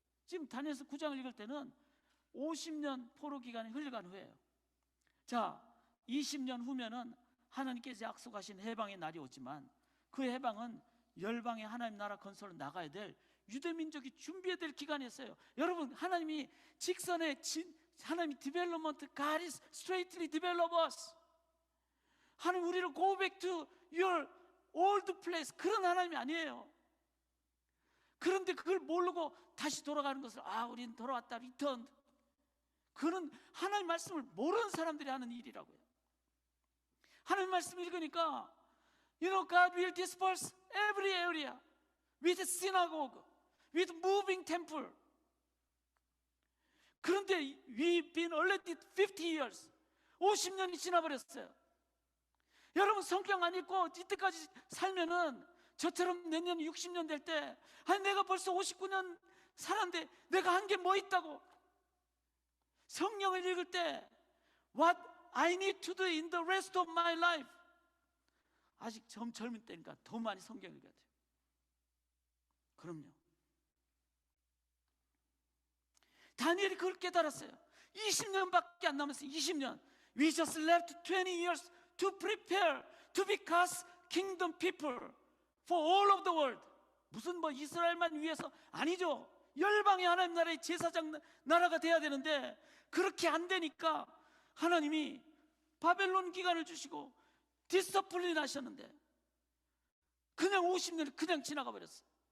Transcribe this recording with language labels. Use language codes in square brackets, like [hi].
[ko] 지금 다니엘서 9장을 읽을 때는 50년 포로 기간이 흘러간 후에요. 자, 20년 후면은 하나님께서 약속하신 해방의 날이 오지만 그 해방은 열방의 하나님 나라 건설로 나가야 될 유대민족이 준비해야 될 기간이었어요. 여러분 하나님이 직선의 하나님이 [en] development, God is straightly develop us. [ko] 하나님 우리를 [en] go back to your old place, [ko] 그런 하나님이 아니에요. 그런데 그걸 모르고 다시 돌아가는 것을 우린 돌아왔다, 리턴. 그는 하나님 말씀을 모르는 사람들이 하는 일이라고요. 하나님 말씀 읽으니까 [en] You know, God will disperse every area with synagogue, with moving temple. 그런데 we've been already 50 years. [ko] 50년이 지나버렸어요. 여러분 성경 안 읽고 이때까지 살면은 저처럼 내년 60년 될 때, 아니 내가 벌써 59년 살았는데 내가 한 게 뭐 있다고? 성경을 읽을 때 [en] What I need to do in the rest of my life. [ko] 아직 젊은 때니까 더 많이 성경 읽어야 돼요. 그럼요. 다니엘이 그걸 깨달았어요. 20년밖에 안 남았어요. 20년. [en] We just left 20 years to prepare to be God's kingdom people for all of the world. [ko] 무슨 뭐 이스라엘만 위해서 아니죠. 열방의 하나님 나라의 제사장 나라가 돼야 되는데 그렇게 안 되니까 하나님이 바벨론 기간을 주시고 디스플린 하셨는데 그냥 50년이 그냥 지나가 버렸어요.